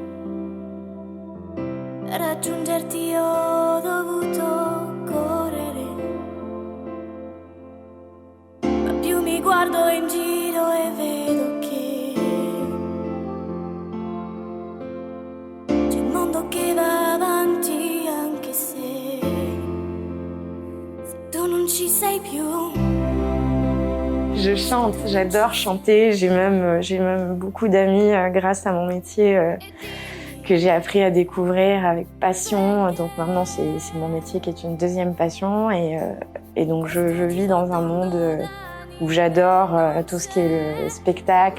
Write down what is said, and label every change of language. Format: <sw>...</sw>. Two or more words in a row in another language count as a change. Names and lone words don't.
<it>Per raggiungerti ho dovuto correre, ma più mi guardo in giro e vedo che c'è il mondo che va avanti anche se tu non ci sei più.</it> <fr>Je chante, j'adore chanter. J'ai même beaucoup d'amis grâce à mon métier que j'ai appris à découvrir avec passion. Donc maintenant, c'est mon métier qui est une deuxième passion. Et donc, je vis dans un monde où j'adore tout ce qui est le spectacle.</fr>